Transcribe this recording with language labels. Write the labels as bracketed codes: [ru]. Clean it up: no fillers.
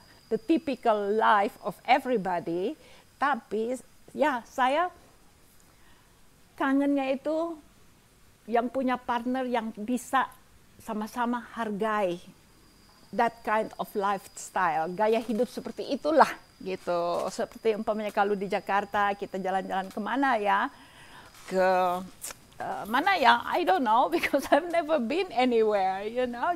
[en] the typical life of everybody. [id] Tapi ya saya kangennya itu yang punya partner yang bisa sama-sama hargai [en] that kind of lifestyle, [id] gaya hidup seperti itulah gitu. Seperti umpamanya kalau di Jakarta kita jalan-jalan kemana ya, ke mana ya, [en] I don't know because I've never been anywhere, you know.